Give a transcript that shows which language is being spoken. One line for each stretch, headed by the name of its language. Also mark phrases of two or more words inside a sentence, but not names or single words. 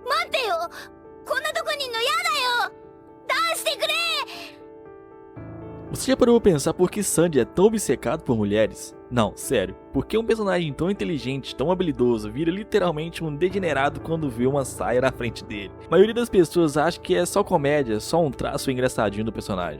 Japanese: てよ。こんなとこにいんのやだよ。出してくれ。
Portuguese: Você já parou pra pensar por que Sandy é tão obcecado por mulheres? Não, sério, porque um personagem tão inteligente, tão habilidoso, vira literalmente um degenerado quando vê uma saia na frente dele. A maioria das pessoas acha que é só comédia, só um traço engraçadinho do personagem.